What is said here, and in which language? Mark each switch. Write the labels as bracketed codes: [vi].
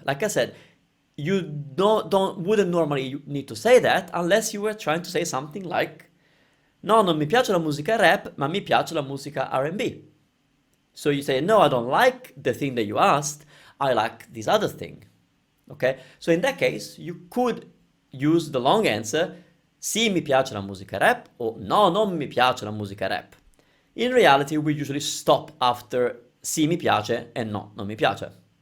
[en] Like I said, you wouldn't normally need to say that unless you were trying to say something like [it] No, non mi piace la musica rap, ma mi piace la musica R&B. [en] So you say, no, I don't like the thing that you asked, I like this other thing. Okay? So in that case, you could use the long answer, [it] sì, mi piace la musica rap, [en] or [it] no, non mi piace la musica rap. [en] In reality, we usually stop after [it] sì, mi piace [en] and [it] no, non mi piace.